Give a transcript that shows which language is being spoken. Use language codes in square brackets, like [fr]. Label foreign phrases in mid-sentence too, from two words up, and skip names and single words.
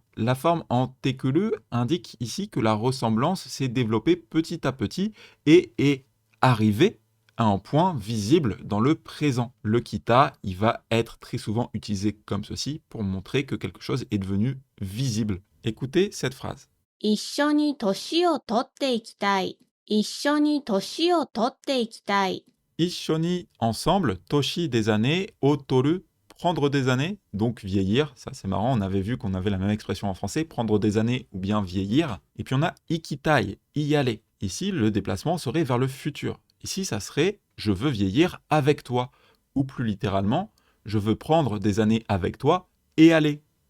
[fr] La forme en tekuru indique ici que la ressemblance s'est développée petit à petit et est arrivée à un point visible dans le présent. Le kita, il va être très souvent utilisé comme ceci pour montrer que quelque chose est devenu visible. Écoutez cette phrase. [ja] 一緒に年を取っていきたい。 一緒に年を取っていきたい。 [fr] Ishoni, ensemble, toshi, des années, otoru, prendre des années, donc vieillir. Ça, c'est marrant, on avait vu qu'on avait la même expression en français, prendre des années ou bien vieillir. Et puis on a ikitai, y aller. Ici, le déplacement serait vers le futur. Ici, ça serait je veux vieillir avec toi. Ou plus littéralement, je veux prendre des années avec toi et aller.